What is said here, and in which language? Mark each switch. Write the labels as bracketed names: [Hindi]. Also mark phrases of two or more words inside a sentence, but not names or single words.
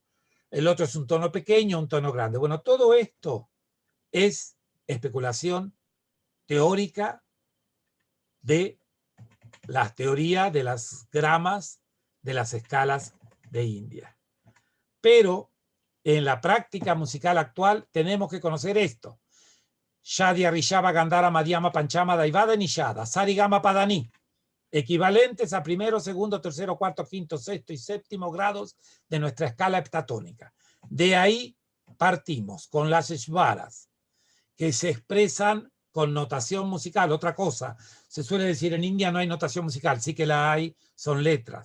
[Spanish] El otro es un tono pequeño, un tono grande. Bueno, todo esto es especulación teórica de la teoría de las gramas de las escalas de India. Pero en la práctica musical actual tenemos que conocer esto. [Sanskrit] Shadya, Rishava, Gandhara, Madhyama, Panchama, Daivada, Nishada, Sarigama, Padani, [Spanish] equivalentes a primero, segundo, tercero, cuarto, quinto, sexto y séptimo grados de nuestra escala heptatónica. De ahí partimos con las Svaras, que se expresan con notación musical. Otra cosa, se suele decir en India no hay notación musical, sí que la hay, son letras.